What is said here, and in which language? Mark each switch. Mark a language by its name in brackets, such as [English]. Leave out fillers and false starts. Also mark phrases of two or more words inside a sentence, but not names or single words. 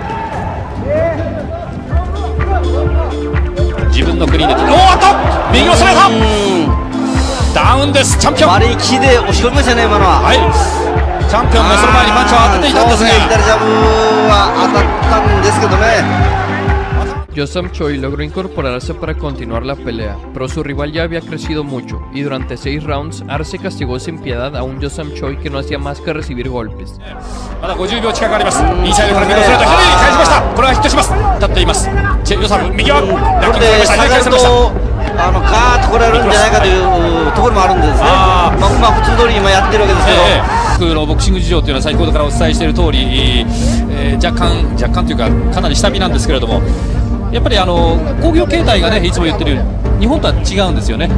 [Japanese] 自分の国でおっと右を攻めたダウンです。チャンピオン丸い木で押し込みましたね今のは。はい、チャンピオンもその前にパンチを当てていたんですが、左ジャブは当たったんですけどね。 [Spanish] Yo Sam Choi logró incorporarse para continuar la pelea, pero su rival ya había crecido mucho, y durante 6 rounds, Arce castigó sin piedad a un Yo Sam Choi que no hacía más que recibir golpes. [Japanese] まだ50秒近くあります。インサイドからミドルストレート左に返しました。これはヒットします。立っていますチェ・ヨサム。右はラッキングされました。左返されました。ガーッと来られるんじゃないかというところもあるんですね。まあ普通通り今やってるわけですけど、僕のボクシング事情というのは先ほどからお伝えしている通り、若干というかかなり下火なんですけれども、やっぱり興行形態がねいつも言ってるように日本とは違うんですよね。